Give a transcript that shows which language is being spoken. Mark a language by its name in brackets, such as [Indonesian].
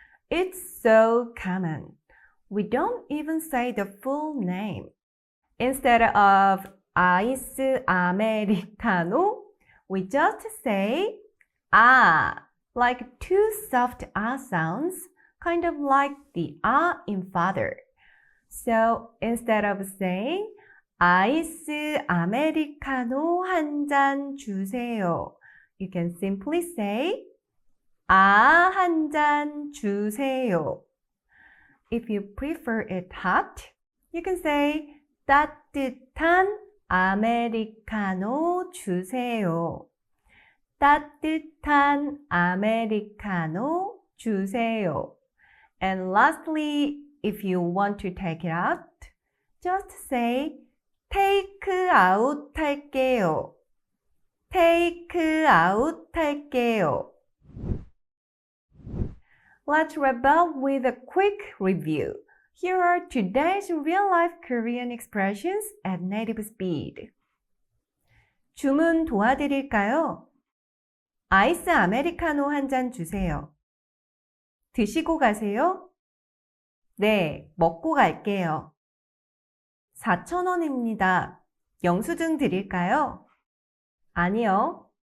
[English] It's so common. We don't even say the full name. Instead of [Korean] 아이스 아메리카노, [English] we just say ah, like 2 soft ah sounds, kind of like the ah in father. So instead of saying [Korean] 아이스 아메리카노 한 잔 주세요, [English] you can simply say [Korean] 아 한 잔 주세요. [English] If you prefer it hot, you can say [Korean] 따뜻한 아메리카노 주세요. 따뜻한 아메리카노 주세요. [English] And lastly, if you want to take it out, just say take out [Korean] 할게요. take out 할게요. [English] Let's wrap up with a quick review. Here are today's real-life Korean expressions at native speed. [Korean] 주문 도와드릴까요? 아이스 아메리카노 한 잔 주세요. 드시고 가세요? 네, 먹고 갈게요. 4,000원입니다. 영수증 드릴까요? 아니요.